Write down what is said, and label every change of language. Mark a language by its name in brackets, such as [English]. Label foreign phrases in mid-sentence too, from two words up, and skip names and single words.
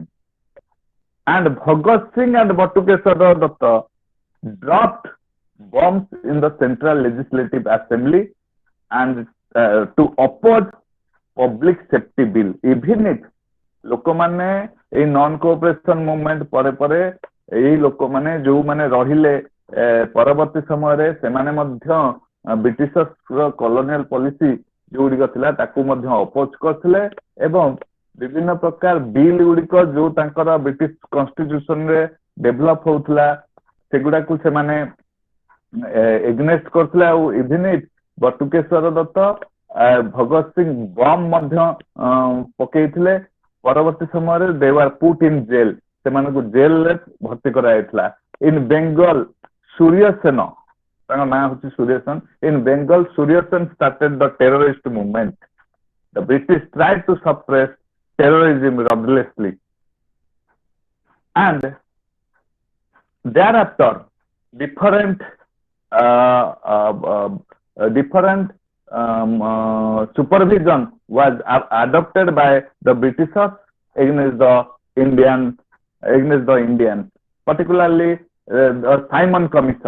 [English] And Bhagat Singh and Batukeshwar Datta dropped bombs in the Central Legislative Assembly and to oppose public safety bill. Even if [Odia] ଲୋକମାନେ ଏଇ [English] non cooperation movement [Odia] ପରେ ପରେ ଏଇ ଲୋକମାନେ ଯୋଉମାନେ ରହିଲେ ପରବର୍ତ୍ତୀ ସମୟରେ ସେମାନେ ମଧ୍ୟ ବ୍ରିଟିଶର [English] colonial policy [Odia] ଯୋଉଗୁଡ଼ିକ ଥିଲା ତାକୁ ମଧ୍ୟ ଅପୋଜ କରିଥିଲେ ଏବଂ ବିଭିନ୍ନ ପ୍ରକାର ବିଲ୍ ଗୁଡିକ ଯୋଉ ତାଙ୍କର ବ୍ରିଟିଶ କନଷ୍ଟିଟ୍ୟୁସନରେ ଡେଭଲପ ହଉଥିଲା ସେଗୁଡାକୁ ସେମାନେ ଏଗନେଷ୍ଟ କରିଥିଲେ। ଆଉ ଇଭିନ ବଟୁକେଶ୍ୱର ଦତ୍ତ ଭଗତ ସିଂ ବମ୍ ମଧ୍ୟ ପକେଇଥିଲେ। ପରବର୍ତ୍ତୀ ସମୟରେ [English] they were put in jail, [Odia] ସେମାନଙ୍କୁ ଜେଲରେ ଭର୍ତ୍ତି କରାଯାଇଥିଲା। [English] in Bengal [Odia] ସୂର୍ଯ୍ୟ ସେନ, ତାଙ୍କ ନାଁ ହଉଛି ସୂର୍ଯ୍ୟ ସେନ। [English] in Bengal Surya Sen started the terrorist movement. The British tried to suppress terrorism ruthlessly, and thereafter different supervision was adopted by the Britishers against the Indians, particularly the Simon Commission.